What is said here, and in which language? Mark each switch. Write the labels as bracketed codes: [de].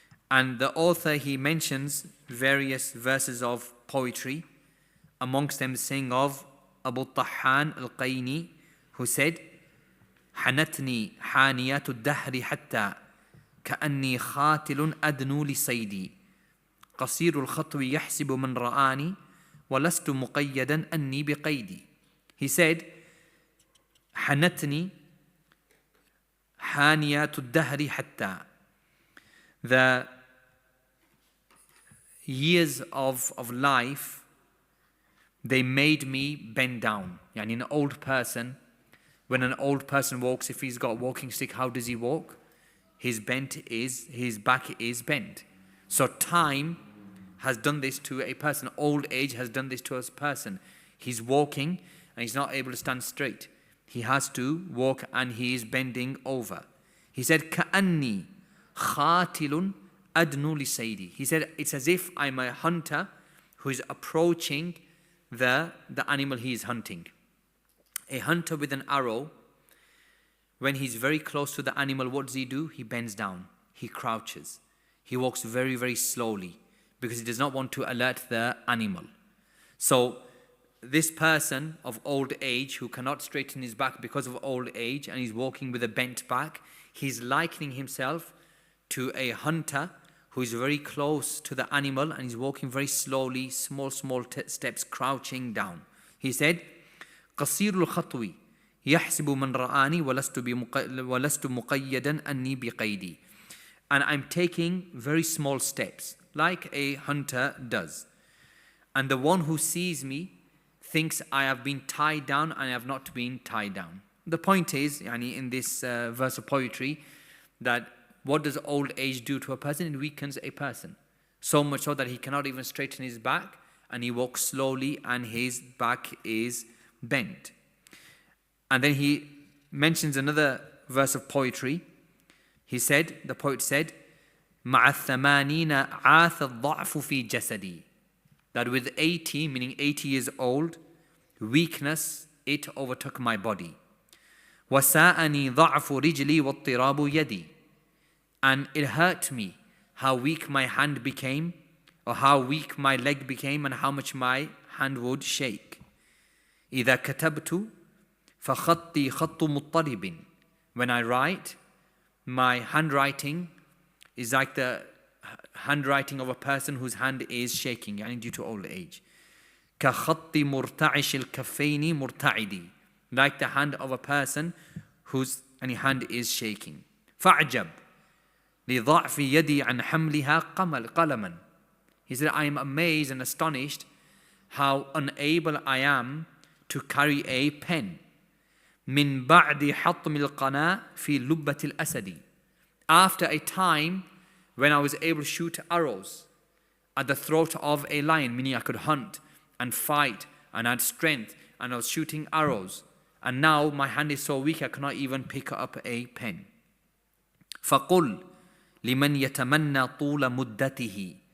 [en] And the author, he mentions various verses of poetry, amongst them saying of Abu Tahan al-Qayni, who said, [ar] حنتني حانيات الدهر حتى كأني خاتل أدنو لصيدي قصير الخطو يحسب من رآني ولست مقيدا أني بقيدي. [en] He said, [ar] حنتني حانيات الدهر حتى. [en] The years of life, they made me bend down. Yani an old person, when an old person walks, if he's got a walking stick, how does he walk? His back is bent. So time has done this to a person. Old age has done this to a person. He's walking and he's not able to stand straight. He has to walk and he is bending over. He said, [ar] كَأَنِّي خَاتِلٌ أَدْنُ لِسَيْدِي. [en] He said, it's as if I'm a hunter who is approaching the animal he is hunting. A hunter with an arrow, when he's very close to the animal, what does he do? He bends down. He crouches. He walks very, very slowly because he does not want to alert the animal. So this person of old age who cannot straighten his back because of old age and he's walking with a bent back, he's likening himself to a hunter who is very close to the animal and he's walking very slowly, small steps, crouching down. He said, [ar] قصير الخطو يحسب من رآني ولست مقيدا أني بقيدي. [en] And I'm taking very small steps, like a hunter does. And the one who sees me thinks I have been tied down and I have not been tied down. The point is, in this verse of poetry, that what does old age do to a person? It weakens a person. So much so that he cannot even straighten his back and he walks slowly and his back is bent. And then he mentions another verse of poetry. The poet said, [ar] مع الثمانين عاث الضعف في جسدي. [en] That with 80, meaning 80 years old, weakness, it overtook my body. [ar] وساءني ضعف رجلي واضطراب يدي. [en] And it hurt me how weak my hand became, or how weak my leg became, and how much my hand would shake. [ar] إذا كتبت فخطي خط مضطرب. [en] When I write, my handwriting is like the handwriting of a person whose hand is shaking, due to old age. [ar] كخط مرتعش الكفين مرتعدي. [en] Like the hand of a person whose hand is shaking. [ar] فأعجب لضعف يدي عن حملها قلما. [en] He said, I am amazed and astonished how unable I am to carry a pen. [ar] من بعد حطم القناة في لبة الأسد. [en] After a time when I was able to shoot arrows at the throat of a lion, meaning I could hunt and fight and had strength, and I was shooting arrows And now my hand is so weak I cannot even pick up a pen. [ar] فَقُلْ لِمَنْ يَتَمَنَّى طُولَ مُدَّتِهِ.